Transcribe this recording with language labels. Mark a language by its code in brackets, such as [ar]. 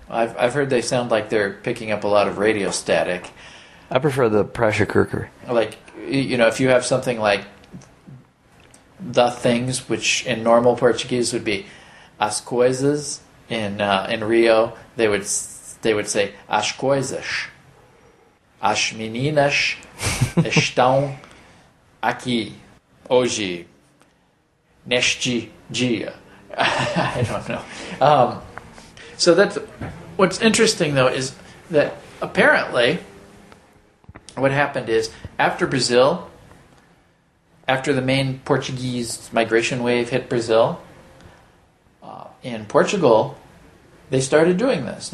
[en] I've heard they sound like they're picking up a lot of radio static. I prefer the pressure cooker. Like, you know, if you have something like the things, which in normal Portuguese would be as coisas, in Rio, they would say as coisas. [pt] As meninas estão aqui, hoje, neste dia. [en] I don't know. So that's what's interesting, though, is that apparently what happened is after Brazil, after the main Portuguese migration wave hit Brazil, in Portugal, they started doing this.